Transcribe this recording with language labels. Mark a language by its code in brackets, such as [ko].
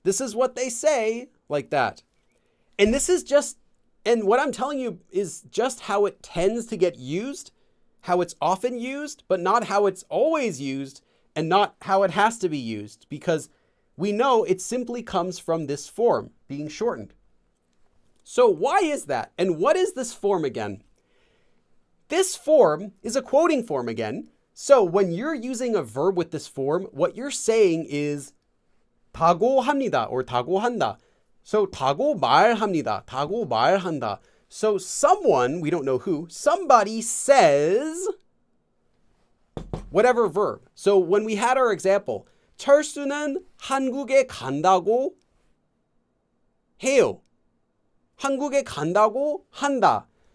[en] This is what they say, like that. And what I'm telling you is just how it tends to get used, how it's often used, but not how it's always used and not how it has to be used, because we know it simply comes from this form being shortened. So why is that? And what is this form again? This form is a quoting form again. So when you're using a verb with this form, what you're saying is [ko] 타고 합니다 [en] or [ko] 타고 한다. [en] So [ko] 타고 말합니다, 타고 말한다. [en] So someone, we don't know who, somebody says whatever verb. So when we had our example, [ko] 철수는 한국에 간다고 해요. 한국에 간다고 한다.